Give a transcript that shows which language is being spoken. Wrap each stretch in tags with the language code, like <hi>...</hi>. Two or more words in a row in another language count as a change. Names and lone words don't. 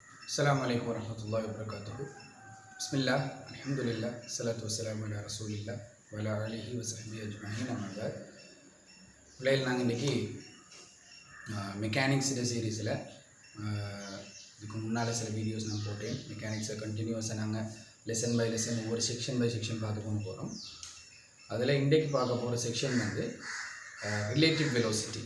<ar>السلام عليكم ورحمة الله وبركاته. بسم الله، الحمد لله، الصلاة والسلام على رسول الله وعلى آله وصحبه أجمعين أما بعد.</ar> <ta>பிள்ளைகள் நாங்கள் இன்றைக்கி</ta> <en>mechanics series</en> <ta>இதுக்கு முன்னால் சில வீடியோஸ் நான் போட்டேன். மெக்கானிக்ஸை கண்டினியூஸாக நாங்கள்</ta> <en>lesson by lesson</en> <ta>ஒவ்வொரு</ta> <en>section by section</en> <ta>பார்த்து கொண்டு போகிறோம். அதில் இன்றைக்கு பார்க்க போகிற செக்ஷன் வந்து</ta> <en>relative velocity.</en>